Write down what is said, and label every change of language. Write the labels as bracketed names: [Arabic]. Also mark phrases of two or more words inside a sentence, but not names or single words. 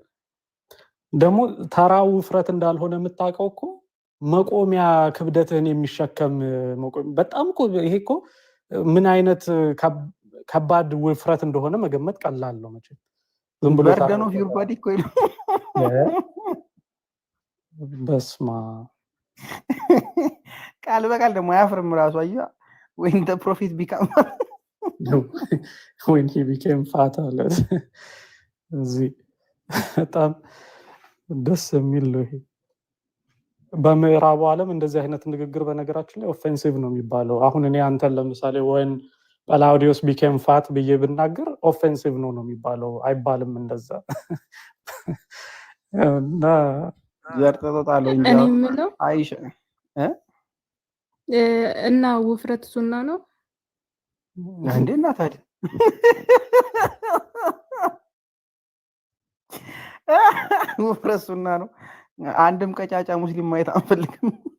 [Amharic] ደግሞ ተራው ውፍረት እንዳልሆነ የምታውቀው እኮ መቆሚያ ክብደትን የሚሸከም መቆሚያ በጣም እኮ ይሄ እኮ ምን አይነት ከባድ ውፍረት እንደሆነ መገመት ቀላል ነው መቼ ዝም ብሎ [English] burden of your body እኮ [Amharic] በስማ ቃል በቃል ደግሞ አያፍርም ራሱ አያ [English] when the prophet became when he became fat [Amharic] አለ እዚህ በጣም ደስ የሚል ነው ይሄ በምዕራቡ ዓለም እንደዚህ አይነት ንግግር በነገራችን ላይ ኦፌንሲቭ ነው የሚባለው አሁን እኔ አንተን ለምሳሌ [English] when Palladius became fat [Amharic] ብዬ ብናገር ኦፌንሲቭ ነው የሚባለው አይባልም እንደዛ እና ዘርጠጣለው እንጂ እኔ የምለው አይሽ እና ውፍረት ሱና ነው እንዴና ታዲያ ውፍረት ሱና ነው አንድም ቀጫጫ ሙስሊም ማየት አንፈልግም